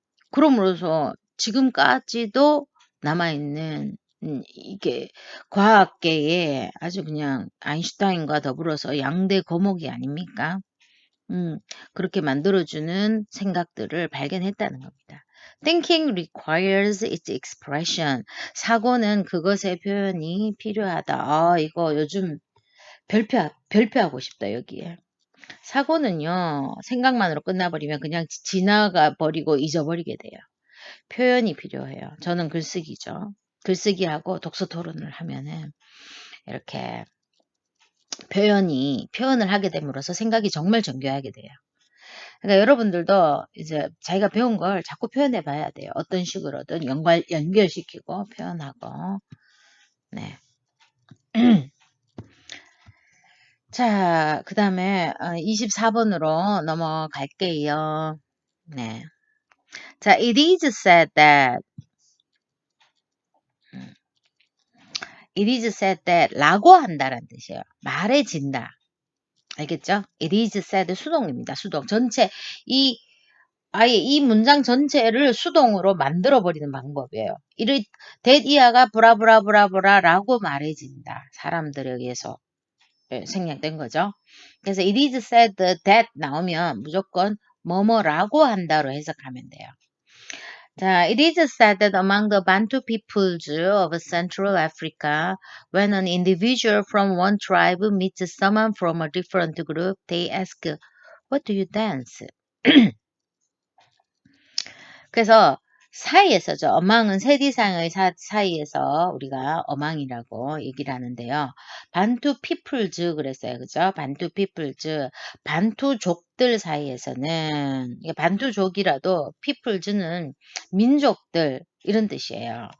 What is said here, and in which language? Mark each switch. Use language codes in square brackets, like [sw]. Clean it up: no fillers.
[ko] 그럼으로써 지금까지도 남아있는 이게 과학계에 아주 그냥 아인슈타인과 더불어서 양대 거목이 아닙니까? 그렇게 만들어주는 생각들을 발견했다는 겁니다. [en] Thinking requires its expression. [ko] 사고는 그것의 표현이 필요하다. 이거 요즘 별표하고 싶다, 여기에. 사고는요, 생각만으로 끝나버리면 그냥 지나가 버리고 잊어버리게 돼요. 표현이 필요해요. 저는 글쓰기죠. 글쓰기하고 독서 토론을 하면은 이렇게 표현을 하게 됨으로써 생각이 정말 정교하게 돼요. 그러니까 여러분들도 이제 자기가 배운 걸 자꾸 표현해 봐야 돼요. 어떤 식으로든 연결시키고 표현하고. 네. 자, 그 다음에 24번으로 넘어갈게요. 네. [en] 자, it is said that it is said that [ko] 라고 한다라는 뜻이에요. 말해진다. 알겠죠? [en] It is said [ko] 수동입니다. 수동. 전체 아예 이 문장 전체를 수동으로 만들어버리는 방법이에요. that 이하가 브라브라브라브라라고 말해진다. 사람들에 의해서 생략된 거죠. 그래서 [en] it is said that [ko] 나오면 무조건 뭐뭐라고 한다로 해석하면 돼요. [en] 자, it is said that among the Bantu peoples of Central Africa, when an individual from one tribe meets someone from a different group, they ask, "What do you dance?" [ko] 그래서 사이에서죠. 어망은 세디상의 사이에서 우리가 어망이라고 얘기를 하는데요. 반투 피플즈 그랬어요. 그죠? 반투 피플즈. 반투족들 사이에서는, 이게 반투족이라도 피플즈는 민족들 이런 뜻이에요.